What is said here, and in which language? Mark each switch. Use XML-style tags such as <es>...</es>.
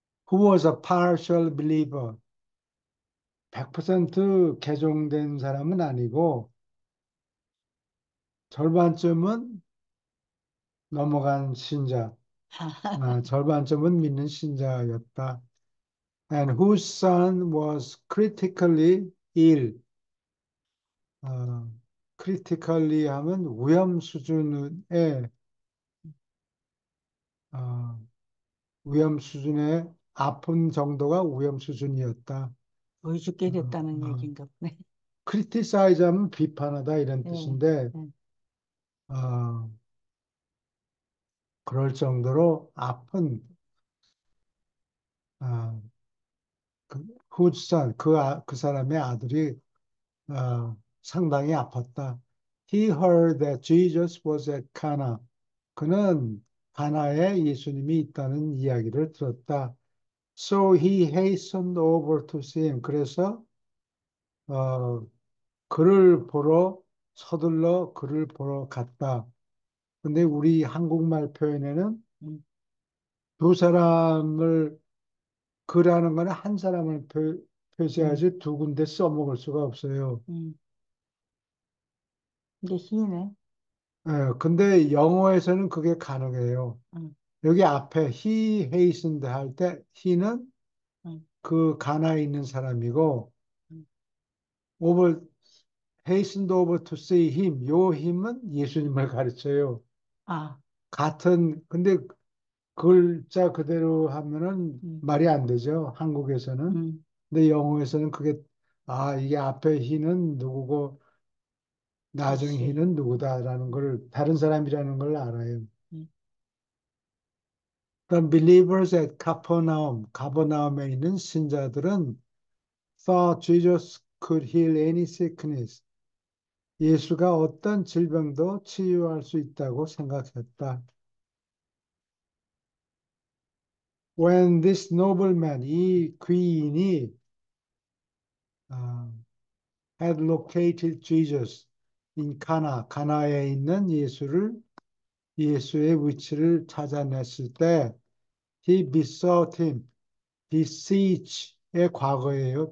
<en>Who was a partial believer?</en> <ko>100% 개종된 사람은 아니고 절반쯤은 넘어간 신자, 절반쯤은 믿는 신자였다.</ko> <en>and whose son was critically ill.</en> <ko>critically 하면 위험 수준의 어, 위험 수준의 아픈 정도가 위험 수준이었다. 거의 죽게 어, 됐다는 어. 얘기인가 보네. criticize 하면 비판하다 이런 예, 뜻인데 예. 어, 그럴 정도로 아픈 어,</ko> <en>whose son</en> <ko>그 사람의 아들이 상당히 아팠다.</ko> <en>He heard that Jesus was at Cana.</en> <ko>그는 가나에 예수님이 있다는 이야기를 들었다.</ko> <en>So he hastened over to see him.</en> <ko>그래서 어, 그를 보러 서둘러 그를 보러 갔다. 근데 우리 한국말 표현에는 음, 두 사람을 그라는 거는 한 사람을 음, 표시하지 두 군데 써먹을 수가 없어요. 음. 이게 희네. 근데 영어에서는 그게 가능해요. 음, 여기 앞에</ko> <en>he hastened</en> <ko>할 때 he는 음, 그 가나에 있는 사람이고 음.</ko> <en>over hastened over to see him</en> <ko>요 힘은 예수님을 가르쳐요. 아, 근데 글자 그대로 하면은 음, 말이 안 되죠. 한국에서는. 음, 근데 영어에서는 이게 앞에 he는 누구고 나중 그렇지. he는 누구다라는 걸 다른 사람이라는 걸 알아요. 음,</ko> <en>The believers at Capernaum,</en> <ko>가버나움에 있는 신자들은</ko> <en>thought Jesus could heal any sickness.</en> <ko>예수가 어떤 질병도 치유할 수 있다고 생각했다.</ko> <en>When this nobleman,</en> <ko>이 귀인이 어,</ko> <en>had located Jesus in Cana,</en> <ko>가나에 있는 예수의 위치를 찾아냈을 때</ko> <en>he besought him, beseech의 과거예요.</en>